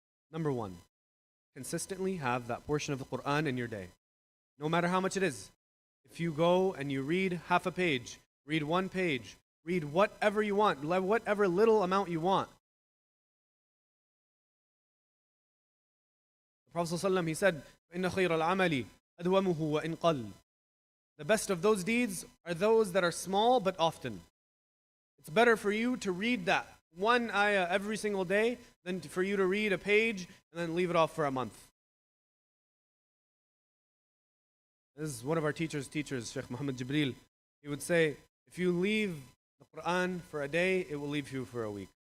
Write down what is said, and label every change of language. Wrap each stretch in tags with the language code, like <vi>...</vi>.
<en>Number one, consistently have that portion of the Quran in your day. No matter how much it is. If you go and you read half a page, read one page, read whatever you want, whatever little amount you want. The Prophet ﷺ, he said,</en> <ar>إِنَّ خَيْرَ الْعَمَلِ أَدْوَمُهُ وَإِنْ قَلَّ.</ar> <en>The best of those deeds are those that are small but often. It's better for you to read that one ayah every single day than for you to read a page and then leave it off for a month. This is one of our teachers, Sheikh Muhammad Jibreel. He would say, if you leave the Quran for a day, it will leave you for a week.</en>